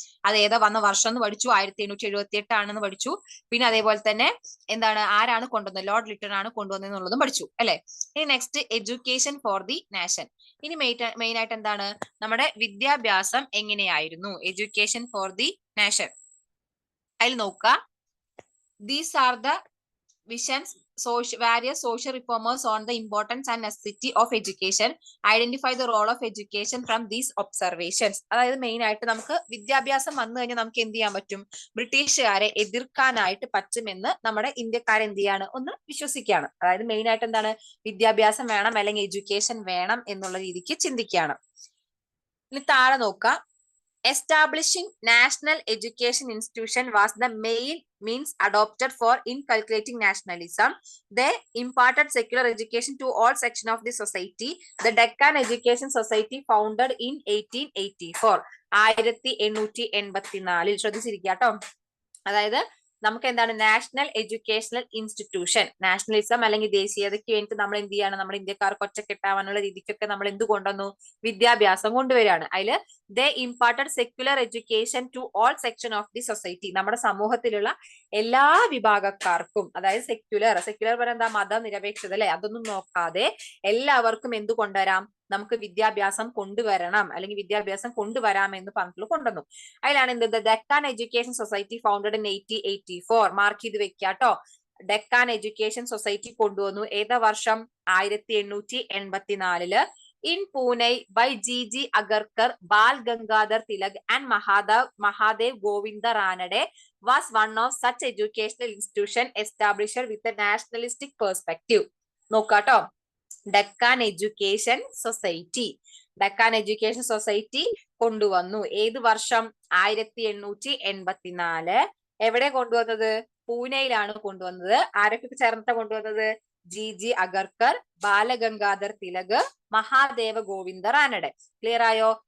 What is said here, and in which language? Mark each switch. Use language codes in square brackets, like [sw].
[ml] അത് ഏതാ വന്ന വർഷം എന്ന് പഠിച്ചു, 1878 ആണെന്ന് പഠിച്ചു. പിന്നെ അതേപോലെ തന്നെ എന്താണ്, ആരാണ് കൊണ്ടുവന്നത്, ലോർഡ് ലിട്ടൺ ആണ് കൊണ്ടുവന്നത് എന്നുള്ളതും പഠിച്ചു അല്ലെ. ഇനി next, [en] Education for the nation. [ml] ഇനി മെയിൻ ആയിട്ട് എന്താണ്, നമ്മുടെ വിദ്യാഭ്യാസം എങ്ങനെയായിരുന്നു, എഡ്യൂക്കേഷൻ ഫോർ ദി നാഷൻ. അതിൽ നോക്കുക, [en] These are the visions, various social reformers on the importance and necessity of education. Identify the role of education from these observations. [ml] അതായത് main ആയിട്ട് നമുക്ക് വിദ്യാഭ്യാസം വന്നു കഴിഞ്ഞാൽ നമുക്ക് എന്ത് ചെയ്യാൻ പറ്റും, ബ്രിട്ടീഷുകാരെ എതിർക്കാനായിട്ട് പറ്റുമെന്ന് നമ്മുടെ ഇന്ത്യക്കാരെ എന്ത് ചെയ്യാണ്, ഒന്ന് വിശ്വസിക്കുകയാണ്. അതായത് മെയിൻ ആയിട്ട് എന്താണ്, വിദ്യാഭ്യാസം വേണം അല്ലെങ്കിൽ എഡ്യൂക്കേഷൻ വേണം എന്നുള്ള രീതിക്ക് ചിന്തിക്കുകയാണ്. ഇനി താഴെ നോക്കാം, [en] establishing national education institution was the main means adopted for inculcating nationalism. They imparted secular education to all sections of the society. The Deccan Education Society founded in 1884 1884 [ml] ശ്രദ്ധിച്ചിരിക്കുക കേട്ടോ. അതായത് നമുക്ക് എന്താണ്, നാഷണൽ എഡ്യൂക്കേഷണൽ ഇൻസ്റ്റിറ്റ്യൂഷൻ, നാഷണലിസം അല്ലെങ്കിൽ ദേശീയതയ്ക്ക് വേണ്ടി നമ്മൾ എന്ത് ചെയ്യാണ്, നമ്മുടെ ഇന്ത്യക്കാർക്ക് ഒറ്റക്കെട്ടാവാനുള്ള രീതിക്കൊക്കെ നമ്മൾ എന്ത് കൊണ്ടുവന്നു, വിദ്യാഭ്യാസം കൊണ്ടുവരികയാണ്. അതില് [en] they imparted secular education to all section of the society, [ml] നമ്മുടെ സമൂഹത്തിലുള്ള എല്ലാ വിഭാഗക്കാർക്കും, അതായത് സെക്യുലർ പറയുന്നത് എന്താ, മതനിരപേക്ഷത അല്ലെ, അതൊന്നും നോക്കാതെ എല്ലാവർക്കും എന്ത് കൊണ്ടുവരാം, നമുക്ക് വിദ്യാഭ്യാസം കൊണ്ടുവരണം അല്ലെങ്കിൽ വിദ്യാഭ്യാസം കൊണ്ടുവരാം എന്ന് പറഞ്ഞിട്ടുള്ള കൊണ്ടുവന്നു. അതിലാണ് എന്ത്, [en] Deccan education society founded in 1884. [ml] Mark ചെയ്ത് വെക്കാട്ടോ, ഡെക്കാൻ എഡ്യൂക്കേഷൻ സൊസൈറ്റി കൊണ്ടുവന്നു. ഏതാ വർഷം, [en] 1884 in Pune by G.G. Agarkar, Bal Gangadhar Tilak and Mahadev Govinda Ranade was one of such educational institution established with a nationalistic perspective. [ml] നോക്കാട്ടോ, Deccan education society. Deccan education society കൊണ്ടുവന്നു. ഏത് വർഷം? 1884. എവിടെ കൊണ്ടുവന്നത്? പൂനെയിലാണ് കൊണ്ടുവന്നത്. ആരൊക്കെ ചേർന്നിട്ടാണ് കൊണ്ടുവന്നത്? ജി അഗർക്കർ, ബാലഗംഗാധർ തിലക്, മഹാദേവ ഗോവിന്ദ റാനഡെ. ക്ലിയർ ആയോ?